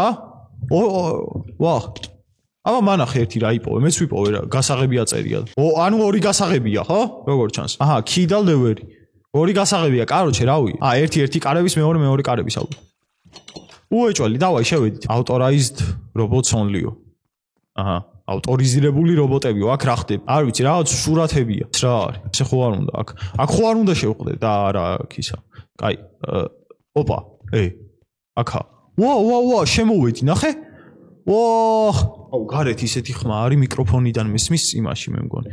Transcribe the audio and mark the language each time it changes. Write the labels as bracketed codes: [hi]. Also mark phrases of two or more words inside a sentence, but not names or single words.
[ka] ვახ. აბა მანახე ერთი რა იპოვე, მეც ვიპოვე რა. გასაღები აწერია. ანუ ორი გასაღებია, ხო? როგორ ჩანს? აჰა, კი და ლევერი. ორი გასაღებია, კაროჩე, რავი. ერთი კარების, მეორე კარების ალბათ. უეჭველი, დავაი, შევედით. [en] Authorized robots only-ო. [ka] აჰა. ავტორიზირებული რობოტებიო, აქ რა ხდება? არ ვიცი, რაღაც სურათებია. რა არის? ესე ხო არ უნდა აქ. აქ ხო არ უნდა შევხვდე და არა აქ ისა. კაი. ოპა, აქა. ვა, შემოვედი, ნახე? აუ, გარეთ ისეთი ხმა არის მიკროფონიდან მესმის იმაში მე მგონი.